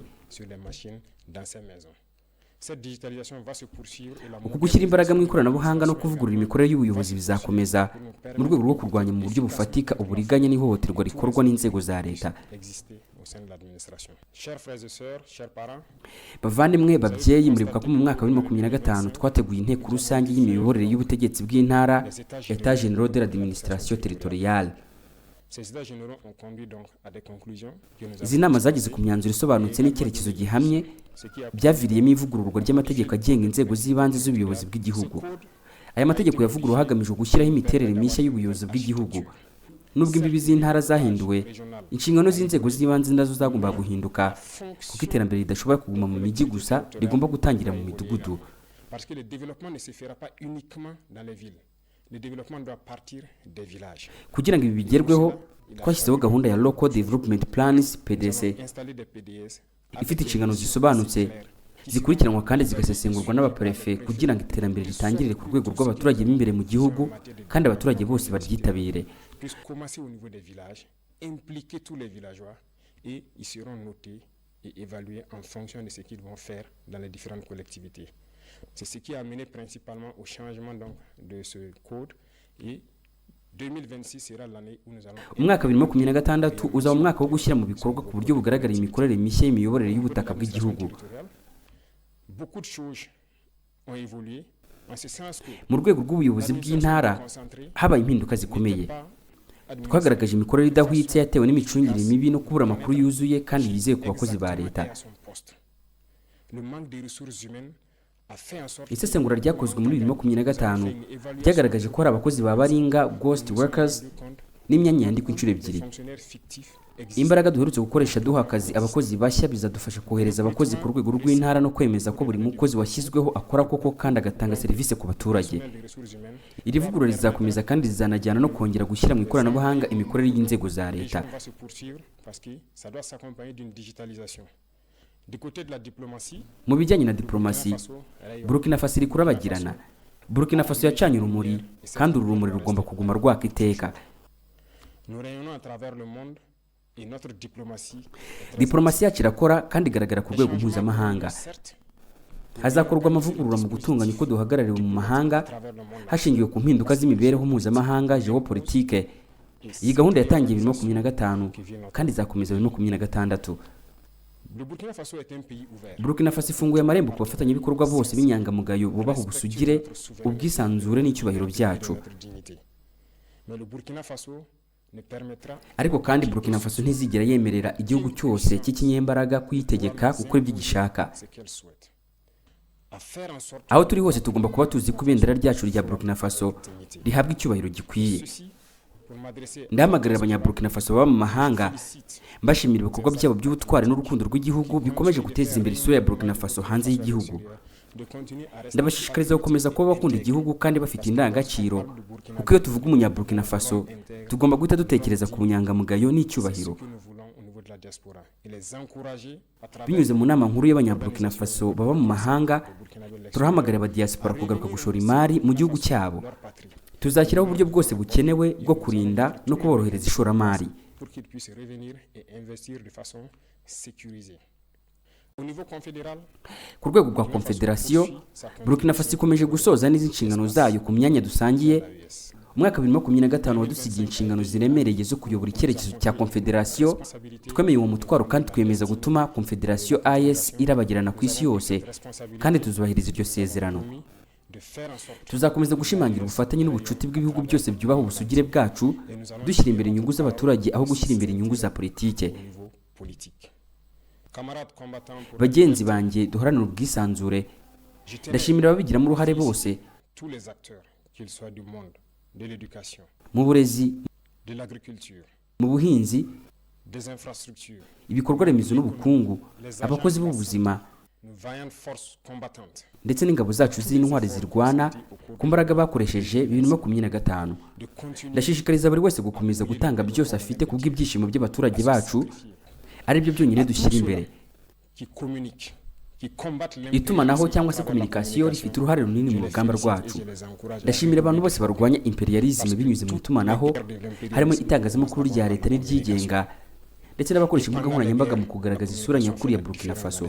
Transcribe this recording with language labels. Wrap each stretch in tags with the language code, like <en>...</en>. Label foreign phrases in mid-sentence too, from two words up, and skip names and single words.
<fr>sur les machines dans ces maisons. Cette digitalisation va se poursuivre et la</fr> <rw>Uku gushyira imbaraga mu ikoranabuhanga no kuvugurura imikorere y'ubuyobozi bizakomeza mu rwego rwo kurwanya mu buryo bufatika uburiganya n'ihohoterwa rikorwa n'inzego za leta.</rw> <fr>exister au sein de l'administration. Chers frères et sœurs, chers parents,</fr> <rw>bavandimwe babyeyi, muribuka ko mu mwaka wa 2025 twateguye inteko rusange y'imiyoborere y'ubutegetsi bw'intara,</rw> <fr>État généraux de l'administration territoriale. ces états généraux ont conduit donc à des conclusions que nous</fr> <rw>Izi nama zageze ku myanzuro isobanutse n'icyerekezo gihamye byaviriyemo ivugururwa ry'amategeko agenga inzego z'ibanze z'ubuyobozi bw'igihugu. Aya mategeko yavuguruwe hagamijwe gushyiraho imiterere mishya y'ubuyobozi bw'igihugu. Nubwo imbibi z'intara zahinduwe, inshingano z'inzego z'ibanze nazo zagomba guhinduka, kuko iterambere ridashobora kuguma mu mijyi gusa, rigomba gutangira mu midugudu.</rw> <fr>Parce que le développement ne se fera pas uniquement dans les villes. Le développement doit partir des villages.</fr> <rw>Kugira ngo ibi bigerweho, twashyizeho gahunda ya</rw> <en>Local Development Plans</en> <rw>PDC</rw> <fr>Installer des PDS</fr> <rw>ifite inshingano zisobanutse, zikurikiranwa kandi zigasesengurwa n'abaprefe kugira ngo iterambere ritangirire ku rwego rw'abaturage b'imbere mu gihugu kandi abaturage bose baryitabire.</rw> <fr>puisse commencer au niveau des villages, impliquer tous les villageois et ils seront notés et évalués en fonction de ce qu'ils vont faire dans les différentes collectivités. C'est ce qui a amené principalement au changement donc de ce code et 2026 sera l'année où nous allons</fr> <rw>Umwaka wa 2026 uzaba umwaka wo gushyira mu bikorwa ku buryo bugaragara imikorere mishya y'imiyoborere y'ubutaka bw'igihugu.</rw> <fr>Beaucoup de choses ont évolué en ce sens que</fr> <rw>Mu rwego rw'ubuyobozi bw'intara habaye impinduka zikomeye. Twagaragaje imikorere idahwitse yatewe n'imicungire mibi no kubura amakuru yuzuye kandi yizewe ku bakozi ba leta.</rw> <fr>le manque de ressources humaines a fait en sorte</fr> <rw>Isesengura ryakozwe muri 2025 ryagaragaje ko hari abakozi ba baringa</rw> <en>ghost workers</en> <rw>n'imyanya yandikwa inshuro ebyiri.</rw> <fr>fonctionnaires fictifs</fr> <rw>Imbaraga duherutse gukoresha duha akazi abakozi bashya bizadufasha kohereza abakozi ku rwego rw'intara no kwemeza ko buri mukozi washyizweho akora koko kandi agatanga serivisi ku baturage.</rw> <fr>des ressources humaines.</fr> <rw>Iri vugurura rizakomeza kandi rizanajyana no kongera gushyira mu ikoranabuhanga imikorere y'inzego za leta.</rw> <fr>On va se poursuivre parce que ça doit s'accompagner d'une digitalisation. Du côté de la diplomatie,</fr> <rw>Mu bijyanye na diplomasi, Burkina Faso iri kurabagirana. Burkina Faso yacanye urumuri kandi uru rumuri rugomba kuguma rwaka iteka.</rw> <fr>nous rayonnons à travers le monde et notre diplomatie est très</fr> <rw>Diplomasi yacu irakora kandi igaragara ku rwego mpuzamahanga.</rw> <fr>certes</fr> <rw>Hazakorwa amavugurura mu gutunganya uko duhagarariwe mu mahanga</rw> <fr>à travers le monde.</fr> <rw>hashingiwe ku mpinduka z'imibereho mpuzamahanga geopolitike. Iyi gahunda yatangiye 2025 kandi izakomeza 2026.</rw> <fr>Le Burkina Faso est un pays ouvert.</fr> <rw>Burkina Faso ifunguye amarembo ku bafatanyabikorwa bose b'inyangamugayo bubaha ubusugire, ubwisanzure n'icyubahiro byacu.</rw> <fr>Notre dignité. Mais le Burkina Faso ne permettra</fr> <rw>Ariko kandi Burkina Faso ntizigera yemerera igihugu cyose cy'ikinyembaraga kuyitegeka gukora ibyo gishaka.</rw> <fr>ce qu'elle souhaite. À faire en sorte</fr> <rw>Aho turi hose tugomba kuba tuzi ko ibendera ryacu rya Burkina Faso rihabwa icyubahiro gikwiye.</rw> <fr>ceci pour m'adresser</fr> <rw>Ndahamagarira abanyaburkina Faso baba mu mahanga mbashimira ibikorwa byabo by'ubutwari n'urukundo rw'igihugu bikomeje guteza imbere isura ya Burkina Faso hanze y'igihugu.</rw> <fr>de continuer à rester</fr> <rw>Ndabashishikariza gukomeza kuba bakunda igihugu kandi bafite indangagaciro, kuko iyo tuvuga umunyaburkina Faso tugomba guhita dutekereza ku bunyangamugayo n'icyubahiro.</rw> <fr>que nous voulons au niveau de la diaspora et les encourager à travers</fr> <rw>Binyuze mu nama nkuru y'abanyaburkina Faso baba mu mahanga, Burkina Faso turahamagarira abadiaspora kugaruka gushora imari mu gihugu cyabo.</rw> <fr>leur patrie</fr> <rw>Tuzashyiraho uburyo bwose bukenewe bwo kurinda no kuborohereza ishoramari.</rw> <fr>pour qu'ils puissent revenir et investir de façon sécurisée. Au niveau confédéral,</fr> <rw>Ku rwego rwa Confederation, Burkina Faso ikomeje gusoza n'izi nshingano zayo ku myanya dusangiye. Umwaka wa 2025 wadusigiye inshingano ziremereye zo kuyobora icyerekezo cya Confederation. Twemeye uwo mutwaro kandi twemeza gutuma Confederation AES irabagirana ku isi yose kandi tuzubahiriza iryo sezerano.</rw> <fr>de faire en sorte</fr> <rw>Tuzakomeza gushimangira ubufatanye n'ubucuti bw'ibihugu byose byubaha ubusugire bwacu, dushyira imbere inyungu z'abaturage aho gushyira imbere inyungu za politike.</rw> <fr>au niveau politique. Camarades combattants, pour</fr> <rw>Bagenzi banjye duharanira ubwisanzure,</rw> <fr>je tenais</fr> <rw>ndashimira ababigiramo uruhare bose</rw> <fr>tous les acteurs, qu'ils soient du monde, de l'éducation,</fr> <rw>mu burezi,</rw> <fr>de l'agriculture,</fr> <rw>mu buhinzi,</rw> <fr>des infrastructures,</fr> <rw>ibikorwa remezo n'ubukungu, abakozi b'ubuzima</rw> <fr>nos vaillantes forces combattantes,</fr> <rw>ndetse n'ingabo zacu z'intwari zirwana ku mbaraga bakoresheje 2025.</rw> <fr>de continuer</fr> <rw>Ndashishikariza buri wese gukomeza gutanga byose afite kubw'ibyishimo by'abaturage bacu, ari byo byonyine dushyira imbere.</rw> <fr>qui communiquent, qui combattent</fr> <rw>Itumanaho cyangwa se communication rifite uruhare runini mu rugamba rwacu. Ndashimira abantu bose barwanya imperialisme binyuze mu itumanaho, harimo itangazamakuru rya leta n'iryigenga ndetse n'abakoresha imbuga nkoranyambaga mu kugaragaza isura nyakuri ya Burkina Faso.</rw>